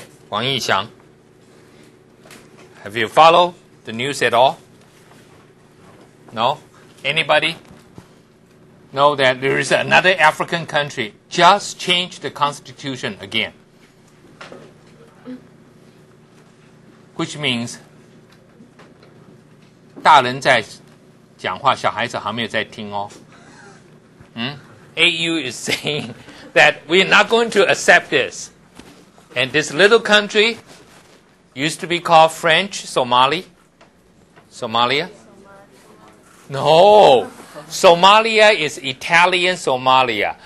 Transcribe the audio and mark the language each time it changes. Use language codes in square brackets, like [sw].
[en] Wang Yixiang. Have you followed the news at all? No? Anybody know that there is another African country just changed the constitution again? Which means [zh] 大人在讲话，小孩子还没有在听哦。 [en] AU is saying that we're not going to accept this. And this little country used to be called French Somalia. No. Somalia is Italian Somalia.